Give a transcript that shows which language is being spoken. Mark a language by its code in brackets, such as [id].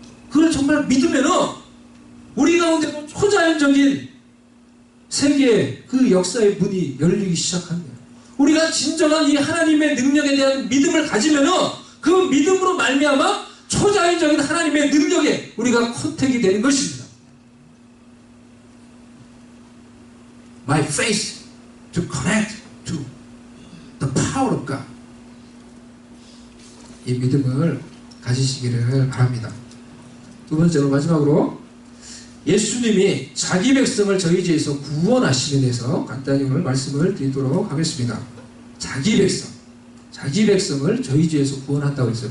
[ko] 그걸 정말 믿으면은 우리 가운데도 초자연적인 세계의 그 역사의 문이 열리기 시작합니다. 우리가 진정한 이 하나님의 능력에 대한 믿음을 가지면은 그 믿음으로 말미암아 초자연적인 하나님의 능력에 우리가 컨택이 되는 것입니다. [en] My faith to connect to the power of God. [ko] 이 믿음을 가지시기를 바랍니다. 두 번째로 마지막으로 예수님이 자기 백성을 저희 죄에서 구원하심에 대해서 간단히 오늘 말씀을 드리도록 하겠습니다. 자기 백성을 저희 죄에서 구원한다고 했어요.